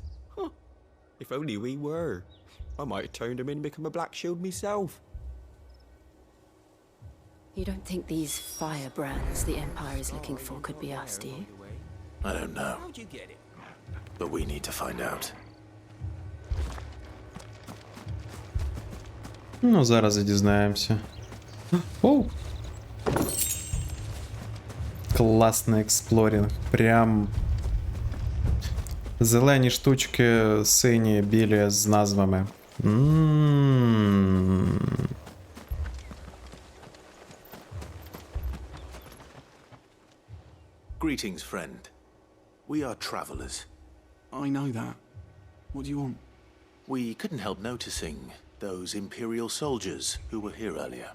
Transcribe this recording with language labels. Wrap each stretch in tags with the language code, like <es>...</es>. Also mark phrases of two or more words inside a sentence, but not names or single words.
<en>Huh. If only we were. I might have turned them in and become a Black Shield myself. You don't think these firebrands the Empire is looking for could be us, do you? I don't know, How'd you get it? but we need to find out.</en> <uk>Ну, зараз і дізнаємося. Оу! Класний експлорінг. Прям зелені штучки, сині, білі з назвами.</uk> <en>Greetings, friend. We are travelers. I know that. What do you want? We couldn't help noticing those Imperial soldiers who were here earlier.</en>